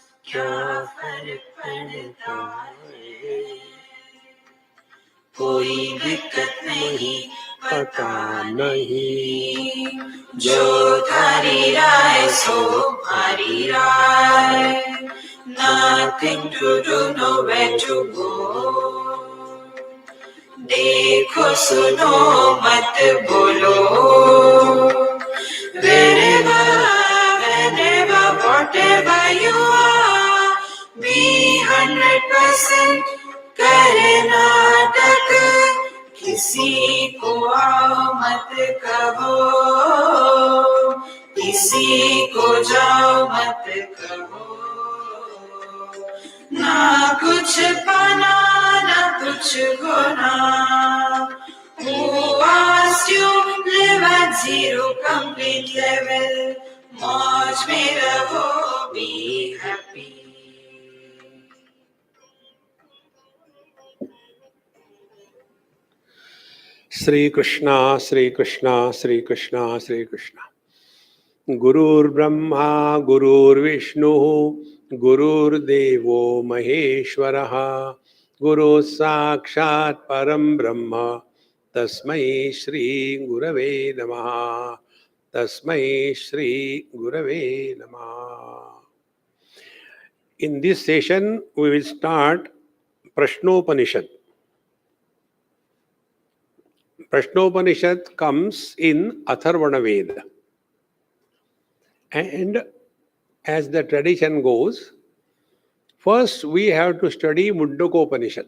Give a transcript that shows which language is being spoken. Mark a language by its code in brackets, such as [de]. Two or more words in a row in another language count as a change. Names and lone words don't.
[hi] क्या फर्क पड़ता है, कोई दिक्कत नहीं पता नहीं, जो थारी राय सो हमारी राय, [en] nothing to do, nowhere to go, [hi] देखो सुनो मत बोलो, [en] wherever, whenever, whatever you are, be 100% [hi] करे नाटक, किसी को आओ मत कहो, किसी को जाओ मत कहो, ना कुछ पाना ना कुछ खोना, [en] who asked you live at zero complete level, [hi] मौज में रहो, [en] be happy. Shri Krishna, Shri Krishna, Shri Krishna, Shri Krishna. [sa] गुरुर्ब्रह्मा, गुरुर्विष्णुः, गुरुर्देवो महेश्वरः, गुरुः साक्षात् परब्रह्म, तस्मै श्रीगुरवे नमः, तस्मै श्रीगुरवे नमः. [en] In this session, we will start Prashnopanishad. Prashnopanishad comes in Atharvana Veda. And as the tradition goes, first we have to study Mundakopanishad.